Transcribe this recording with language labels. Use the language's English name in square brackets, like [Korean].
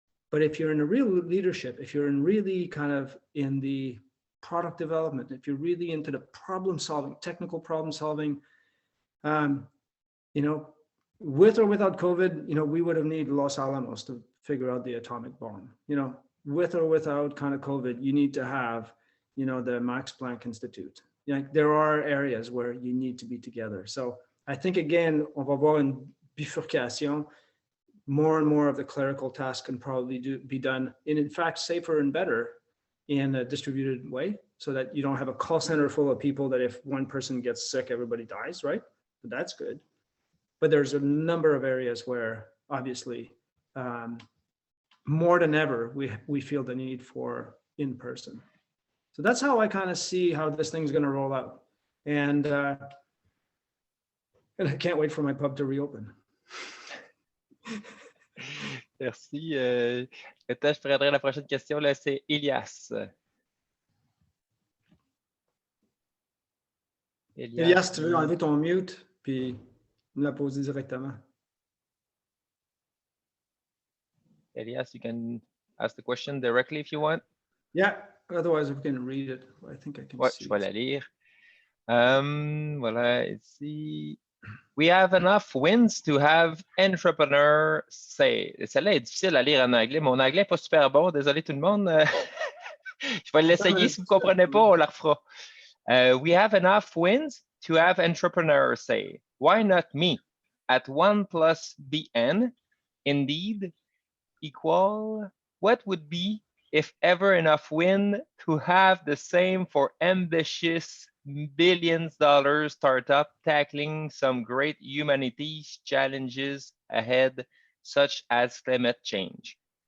[English] But if you're in a real leadership, if you're in really kind of in the product development, if you're really into the problem solving, technical problem solving, with or without COVID, we would have needed Los Alamos to figure out the atomic bomb. With or without kind of COVID, you need to have, the Max Planck Institute. There are areas where you need to be together. So I think, again, [French] on va voir une bifurcation. [English] More and more of the clerical tasks can probably be done in fact, safer and better in a distributed way, so that you don't have a call center full of people that if one person gets sick, everybody dies, right? But that's good. But there's a number of areas where obviously more than ever, we feel the need for in-person. So that's how I kind of see how this thing's going to roll out. And I can't wait for my pub to reopen. [French] Merci. Peut-être je prendrai la prochaine question, là, c'est Elias. Elias, tu veux enlever ton mute, puis me la poser directement. [English] Elias, you can ask the question directly if you want. Yeah, otherwise we can read it. I think I can see. [French] Je vais la lire. Voilà, ici. [English] We have enough wins to have entrepreneurs say. [French] Celle-là est difficile à lire en anglais. Mon anglais n'est pas super bon. Désolé tout le monde. Je vais l'essayer. Si vous ne comprenez pas, on la refera. [English] We have enough wins to have entrepreneurs say. Why not me? At 1 plus BN, indeed, equal. What would be, if ever, enough win to have the same for ambitious billions dollar startup tackling some great humanities challenges ahead, such as climate change?